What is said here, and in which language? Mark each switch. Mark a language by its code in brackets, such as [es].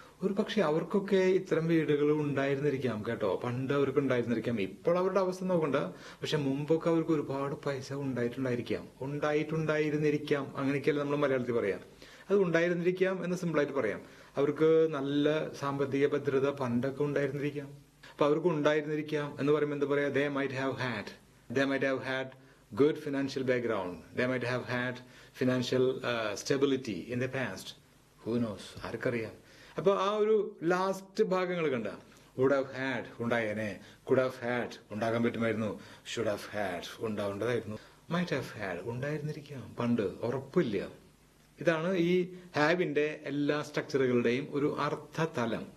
[ml] ഒരു പക്ഷെ അവർക്കൊക്കെ ഇത്തരം വീടുകൾ ഉണ്ടായിരുന്നിരിക്കാം കേട്ടോ. പണ്ട് അവർക്ക് ഉണ്ടായിരുന്നിരിക്കാം. ഇപ്പോൾ അവരുടെ അവസ്ഥ നോക്കണ്ട. പക്ഷെ മുമ്പൊക്കെ അവർക്ക് ഒരുപാട് പൈസ ഉണ്ടായിട്ടുണ്ടായിരുന്നിരിക്കാം. അങ്ങനെയൊക്കെയല്ലേ നമ്മൾ മലയാളത്തിൽ പറയാം. അത് ഉണ്ടായിരുന്നിരിക്കാം എന്ന് സിമ്പിളായിട്ട് പറയാം. അവർക്ക് നല്ല സാമ്പത്തിക ഭദ്രത പണ്ടൊക്കെ ഉണ്ടായിരുന്നിരിക്കാം. അപ്പൊ അവർക്ക് ഉണ്ടായിരുന്നിരിക്കാം എന്ന് പറയുമ്പോൾ എന്താ പറയാ, [en] they might have had good financial background, they might have had financial stability in the past. Who knows, [ml] ആർക്കറിയാം. അപ്പൊ ആ ഒരു ലാസ്റ്റ് ഭാഗങ്ങൾ കണ്ട, [en] would have had [ml] ഉണ്ടായേനെ, [en] could have had [ml] ഉണ്ടാകാൻ പറ്റുമായിരുന്നു, [en] should have had [ml] ഉണ്ടാവേണ്ടതായിരുന്നു, [en] might have had [ml] ഉണ്ടായിരുന്നിരിക്കാം പണ്ട്, ഉറപ്പില്ല. ഇതാണ് ഈ ഹാവിന്റെ എല്ലാ സ്ട്രക്ചറുകളുടെയും ഒരു അർത്ഥതലം.